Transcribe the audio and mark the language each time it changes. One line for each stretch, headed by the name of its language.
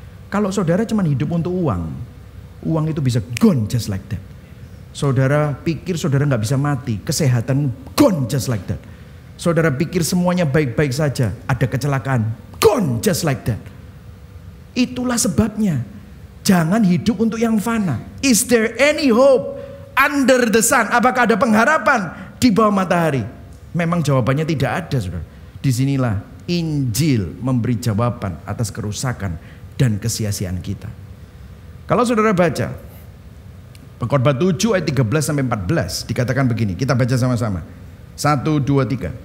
Indonesian: Kalau saudara cuma hidup untuk uang, uang itu bisa
English: gone just like that.
Indonesian: Saudara pikir saudara nggak bisa mati, kesehatan
English: gone just like that.
Indonesian: Saudara pikir semuanya baik-baik saja, ada kecelakaan,
English: gone just like that.
Indonesian: Itulah sebabnya, jangan hidup untuk yang fana.
English: Is there any hope under the sun?
Indonesian: Apakah ada pengharapan di bawah matahari? Memang jawabannya tidak ada, saudara. Disinilah Injil memberi jawaban atas kerusakan dan kesia-siaan kita. Kalau saudara baca Pengkhotbah 7 ayat 13-14 dikatakan begini, kita baca sama-sama. 1, 2, 3.